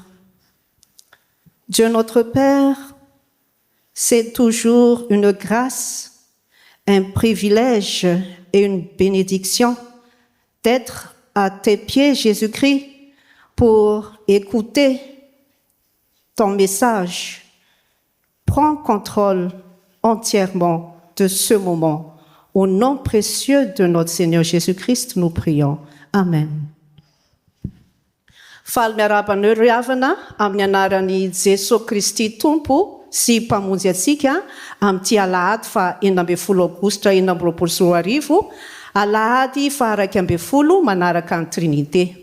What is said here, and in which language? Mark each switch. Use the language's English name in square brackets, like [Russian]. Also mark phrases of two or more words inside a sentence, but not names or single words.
[French] Dieu notre Père, c'est toujours une grâce, un privilège et une bénédiction d'être à tes pieds, Jésus-Christ, pour écouter ton message. Prends contrôle entièrement de ce moment. Au nom précieux de notre Seigneur Jésus-Christ, nous prions. Amen. [Malagasy] Faly miaraban'ireo ry havana amin'ny anaran'i Jesosy Kristy Tompo sy mpamonjy atsika amin'ity alahady fa 12 aogositra 2024 alahady fa 12 manaraka ny Trinité.